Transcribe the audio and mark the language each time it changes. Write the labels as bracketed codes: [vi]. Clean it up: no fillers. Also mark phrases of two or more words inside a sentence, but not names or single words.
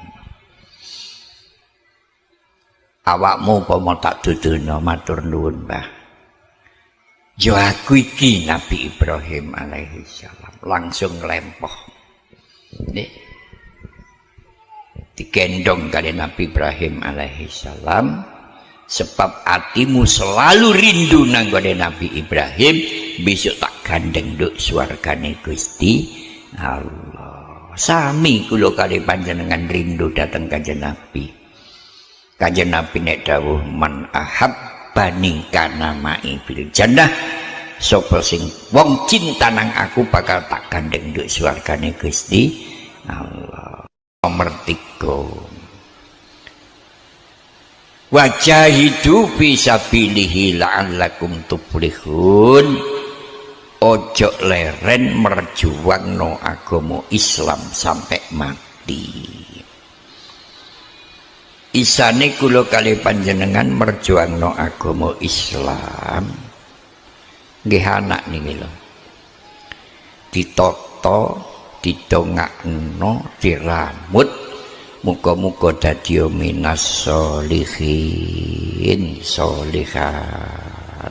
[jv] Awakmu apa mau tak dudono matur nuwun Mbah. Yo aku iki Nabi Ibrahim [ar] alaihi salam [jv] langsung lempoh. Digendong kali Nabi Ibrahim [ar] alaihi salam [jv] sebab hatimu selalu rindu nang gone Nabi Ibrahim besok tak gandeng nduk swargane Gusti Allah. Sami kula kali panjenengan rindu dateng kanjeng Nabi. Kanjeng Nabi nek dawuh [ar] man ahabbani kana ma'i fil jannah, [jv] sapa sing wong cinta nang aku bakal tak gandeng nduk swargane Gusti Allah. [ar] Nomor 3 wajahidu fi sabilihi la'allakum tuflihun. [jv] Ojo leren merjuangno agama Islam sampai mati. isane kula kali panjenengan merjuangno agama Islam nggih anak niki lho ditata didongakno diramut muga-muga dadi [ar] minas sholihin sholihat.